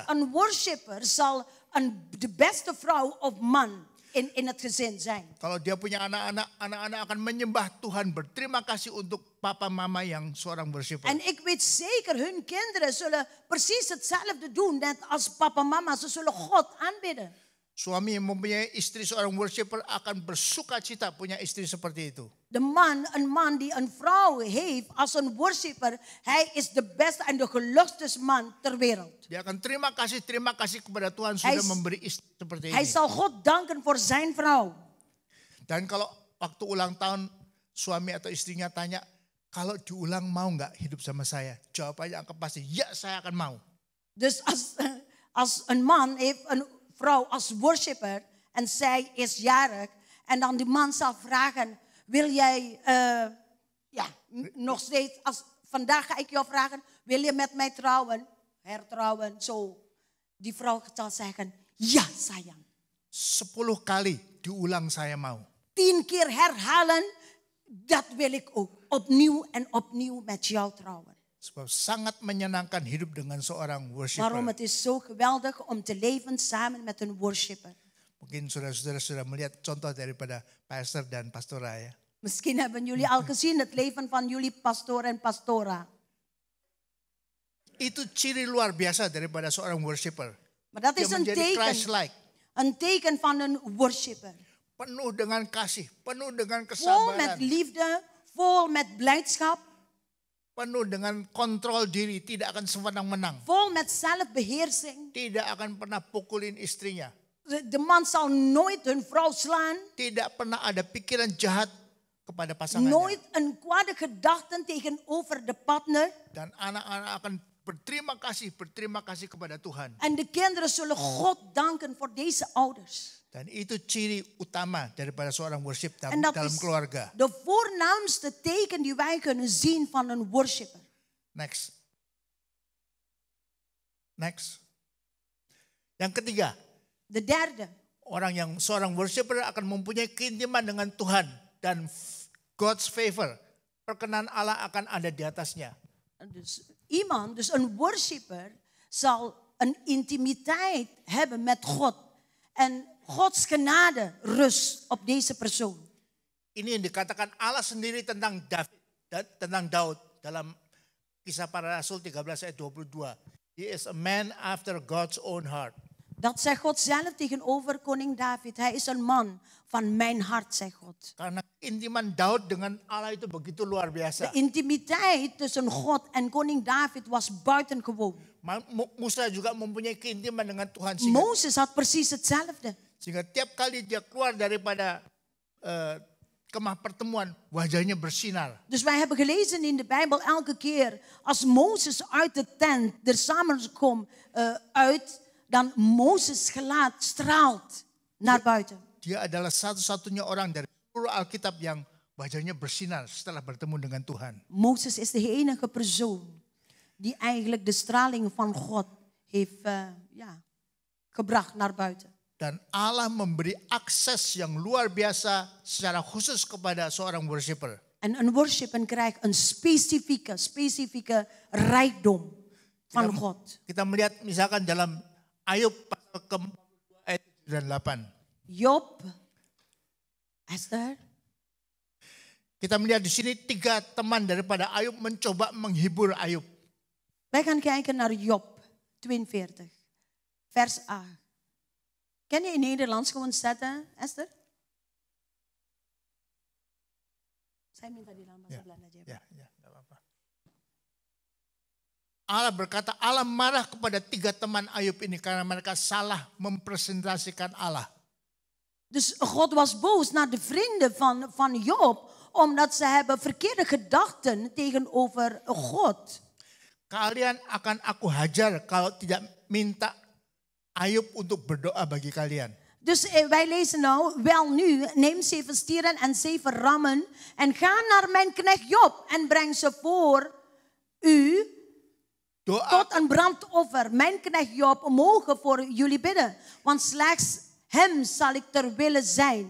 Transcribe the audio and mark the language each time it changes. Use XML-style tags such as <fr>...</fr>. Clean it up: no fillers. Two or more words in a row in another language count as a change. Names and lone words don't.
<nl>Een worshipper zal de beste vrouw of man in het gezin zijn.</nl> <id>Kalau dia punya anak-anak akan menyembah Tuhan, berterima kasih untuk papa mama yang seorang worshiper.</id> <nl>En ik weet zeker, hun kinderen zullen precies hetzelfde doen, net als papa en mama. Ze zullen God aanbidden.</nl> <id>Suami yang mempunyai istri seorang worshiper akan bersuka cita punya istri seperti itu.</id> <nl>Een man die een vrouw heeft als een worshipper, hij is de beste en de gelukkigste man ter wereld.</nl> <id>Dia akan terima kasih kepada Tuhan sudah memberi istri seperti</id> <nl>Hij</nl> <id>ini.</id> <nl>zal God danken voor zijn vrouw.</nl> <id>Dan kalau waktu ulang tahun suami atau istrinya tanya, kalau diulang mau nggak hidup sama saya? Jawabannya akan pasti, ya saya akan mau.</id> <nl>Dus als een man heeft een vrouw als worshipper en zij is jarig en dan die man zal vragen, wil jij nog steeds, als vandaag ga ik jou vragen, wil je met mij trouwen, hertrouwen, zo. Die vrouw zal zeggen, ja sayang.</nl> <id>10 kali diulang saya mau.</id> <nl>10 keer herhalen, dat wil ik ook. Opnieuw en opnieuw met jou trouwen.</nl> <id>Sebab sangat menyenangkan hidup dengan seorang worshiper.</id> <nl>Waarom het is zo geweldig om te leven samen met een worshipper.</nl> <id>Mungkin saudara-saudara sudah melihat contoh daripada pastor dan pastora ya.</id> <nl>Misschien hebben jullie al gezien het leven van jullie pastoor en pastora.</nl> <id>Itu ciri luar biasa daripada seorang worshiper.</id> <nl>Maar dat</nl> <id>Dia</id> <nl>is een</nl> <id>menjadi</id> <nl>teken.</nl> <id>Christ-like.</id> <nl>Een teken van een worshipper.</nl> <id>Penuh dengan kasih, penuh dengan</id> <nl>Vol met</nl> <id>kesabaran,</id> <nl>liefde, vol met blijdschap,</nl> <id>penuh dengan kontrol diri, tidak akan semenang-menang.</id> <nl>vol met zelfbeheersing.</nl> <id>Tidak akan pernah pukulin istrinya.</id> <nl>De man zal nooit hun vrouw slaan.</nl> <id>Tidak pernah ada pikiran jahat kepada pasangannya.</id> <nl>Nooit een kwade gedachten tegenover de partner.</nl> <id>Dan anak-anak akan berterima kasih kepada Tuhan.</id> <nl>En de kinderen zullen God danken voor deze ouders.</nl> <id>Dan itu ciri utama daripada seorang worship</id> <nl>En dat</nl> <id>dalam</id> <nl>is</nl> <id>keluarga.</id> <nl>de voornaamste teken die wij kunnen zien van een worshipper. Next.</nl> <id>Yang ketiga,</id> <nl>De derde.</nl> <id>seorang worshiper akan mempunyai keintiman dengan Tuhan dan</id> <en>God's favor.</en> <id>Perkenan Allah akan ada di atasnya.</id> <nl>Dus een worshipper zal een intimiteit hebben met God. En Gods genade rust op deze persoon.</nl> <id>Ini yang dikatakan Allah sendiri tentang Daud dalam Kisah Para Rasul 13 ayat 22.</id> <en>He is a man after God's own heart.</en> <nl>Dat zegt God zelf tegenover koning David. Hij is een man van mijn hart, zegt God.</nl> <id>Karena intiman Daud dengan Allah itu begitu luar biasa.</id> <nl>De intimiteit tussen God en koning David was buitengewoon.</nl> <id>Musa juga mempunyai keintiman dengan Tuhan.</id> <nl>Mozes had precies hetzelfde.</nl> <id>Sehingga tiap kali dia keluar daripada kemah pertemuan, wajahnya bersinar.</id> <nl>Dus wij hebben gelezen in de Bijbel elke keer als Mozes uit de tent der samenkomst uit, dan Mozes gelaat straalt naar buiten.</nl> <id>Dia adalah satu-satunya orang dari seluruh Alkitab yang wajahnya bersinar setelah bertemu dengan Tuhan.</id> <nl>Mozes is de enige persoon die eigenlijk de straling van God heeft gebracht naar buiten.</nl> <id>Dan Allah memberi akses yang luar biasa secara khusus kepada seorang worshiper.</id> <nl>En een worshipper krijgt een specifieke rijkdom van God.</nl> <id>Kita melihat misalkan dalam Ayub pasal ke-42 ayat 8. Job, Esther. Kita melihat di sini 3 teman daripada Ayub mencoba menghibur Ayub.</id> <nl>Wij gaan kijken naar Job 42, vers 8. Kan je in Nederlands gewoon zetten, Esther?</nl> <id>Saya minta di dalam bahasa Belanda aja. Ya, enggak apa-apa. Allah berkata, Allah marah kepada 3 teman Ayub ini karena mereka salah mempresentasikan Allah.</id> <nl>Dus God was boos naar de vrienden van Job, omdat ze hebben verkeerde gedachten tegenover God.</nl> <id>Kalian akan aku hajar kalau tidak minta Ayub untuk berdoa bagi kalian.</id> <nl>Dus wij lezen nou, wel nu, neem 7 stieren en 7 rammen en ga naar mijn knecht Job en breng ze voor u. tot een brandoffer. Mijn knecht Job mogen voor jullie bidden. Want slechts hem zal ik ter wille zijn.</nl>